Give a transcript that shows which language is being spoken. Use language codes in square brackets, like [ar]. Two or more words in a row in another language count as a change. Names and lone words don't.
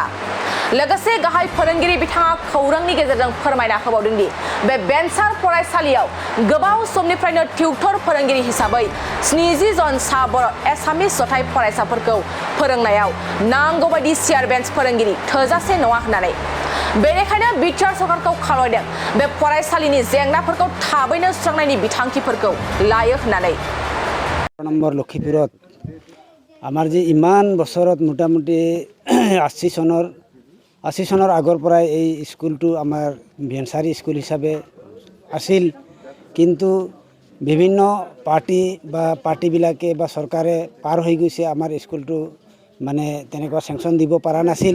[brx] लोगोसे गाहाय फोरोंगिरि बिथाङा खौरांनि गेजेरजों फोरमायना होबावदों दि बे बेन्सार फरायसालियाव गोबाव समनिफ्रायनो टिउटर फोरोंगिरि हिसाबै 70 जन सा बर' एसामिस जथाय फरायसाफोरखौ फोरोंनायाव नांगौ बायदि [en] chair bench [brx] फोरोंगिरि थोजासे नङा होननानै बेनिखायनो बिटिआर सरकारखौ खावलायदों बे फरायसालिनि जेंनाफोरखौ थाबैनो सुस्रांनायनि बिथांखिफोरखौ लायो होननानै। [as] নম্বৰ লখিপুৰত আমাৰ যে ইমান বছৰত মোটামুটি 80 চনৰ আগৰ পৰাই এই স্কুলটো আমাৰ [en] venture school [as] হিচাপে আছিল, কিন্তু বিভিন্ন পাৰ্টিবিলাকে বা চৰকাৰে পাৰ হৈ গৈছে আমাৰ স্কুলটো মানে তেনেকুৱা চেংচন দিব পৰা নাছিল।